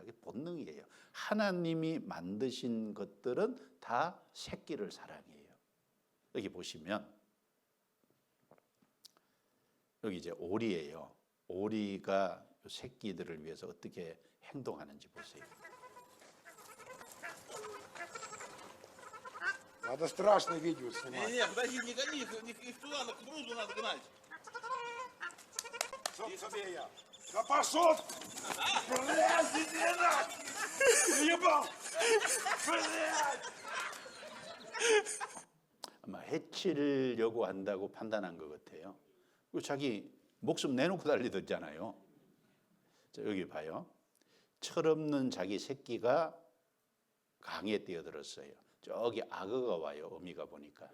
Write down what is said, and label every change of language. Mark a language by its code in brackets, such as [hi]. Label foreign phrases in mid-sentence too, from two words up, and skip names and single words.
[ko] 그게 본능이에요. 하나님이 만드신 것들은 다 새끼를 사랑해요. 여기 보시면 여기 이제 오리예요. 오리가 새끼들을 위해서 어떻게 행동하는지 보세요. [ru] Надо страшное видео снимать. Не, подожди, не гони их туда, к бруду надо гнать. Тебе я. Да пошел! Блядь, иди нахуй! Ебал! Блядь! [ko] 아마 해치려고 한다고 판단한 것 같아요. 그리고 자기 목숨 내놓고 달리더잖아요. 자, 여기 봐요. 철없는 자기 새끼가 강에 뛰어들었어요. 저기 악어가 와요. 어미가 보니까.